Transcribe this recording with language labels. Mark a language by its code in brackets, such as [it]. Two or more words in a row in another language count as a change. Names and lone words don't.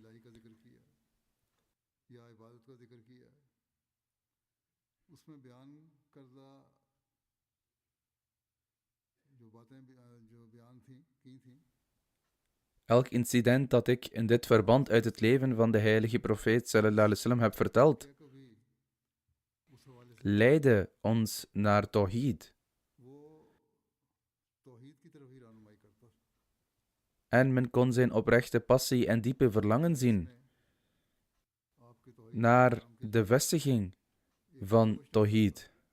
[nl] Elk incident dat ik in dit verband uit het leven van de heilige profeet [ar] صلى الله عليه وسلم [nl] heb verteld, leidde ons naar Tawhid. En men kon zijn oprechte passie en diepe verlangen zien naar de vestiging van Tawhid.